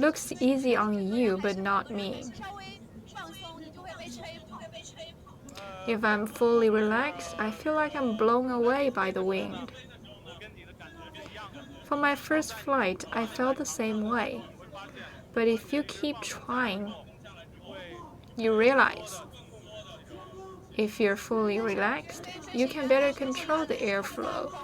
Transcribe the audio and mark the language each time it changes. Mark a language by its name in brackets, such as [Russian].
[English] Looks easy on you, but not me. [Chinese] 稍微放松，你就会被吹跑。 [English] If I'm fully relaxed, I feel like I'm blown away by the wind. For my first flight, I felt the same way. But if you keep trying, you realize if you're fully relaxed, you can better control the airflow.